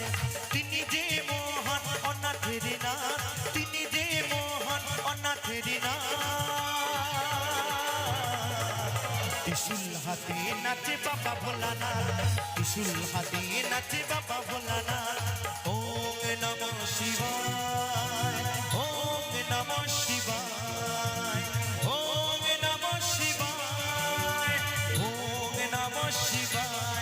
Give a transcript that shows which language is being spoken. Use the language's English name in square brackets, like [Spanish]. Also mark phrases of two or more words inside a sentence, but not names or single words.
[Bangla] তিনি যে মহান অনাথের নাথ, তিনি যে মহান অনাথের নাথ। ত্রিশূল হাতে নাচে বাবা ভোলানাথ, ত্রিশূল হাতে নাচে বাবা ভোলানাথ। [Sanskrit] ওম নমঃ শিবায়, ওম নমঃ শিবায়, ওম নমঃ শিবায়, ওম নমঃ শিবায়।